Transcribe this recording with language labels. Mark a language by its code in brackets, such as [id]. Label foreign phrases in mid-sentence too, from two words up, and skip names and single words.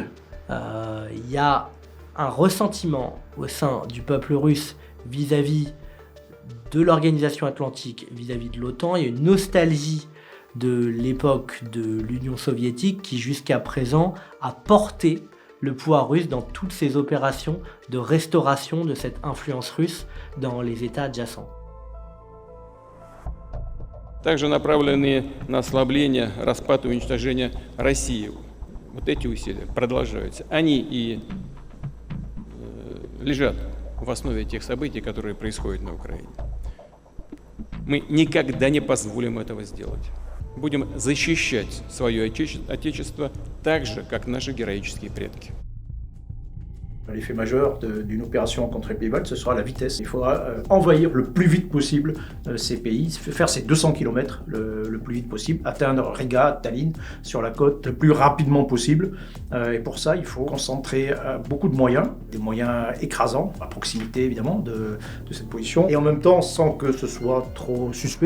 [fr] Il y a un ressentiment au sein du peuple russe vis-à-vis de l'organisation atlantique, vis-à-vis de l'OTAN. Il y a une nostalgie de l'époque de l'Union soviétique qui jusqu'à présent a porté le pouvoir russe dans toutes ses opérations de restauration de cette influence russe dans les États adjacents. [ru] Также направленные на ослабление, распад и уничтожение России. Вот эти усилия продолжаются. Они и лежат в основе тех событий, которые происходят на Украине. Мы никогда не позволим этого сделать. Будем защищать свое Отечество так же, как наши героические предки. [fr] L'effet majeur d'une opération contre les pays baltes, ce sera la vitesse. Il faudra envahir le plus vite possible ces pays, faire ces 200 km le plus vite possible, atteindre Riga, Tallinn, sur la côte le plus rapidement possible. Et pour ça, il faut concentrer beaucoup de moyens, des moyens écrasants, à proximité évidemment de cette position, et en même temps sans que ce soit trop suspect.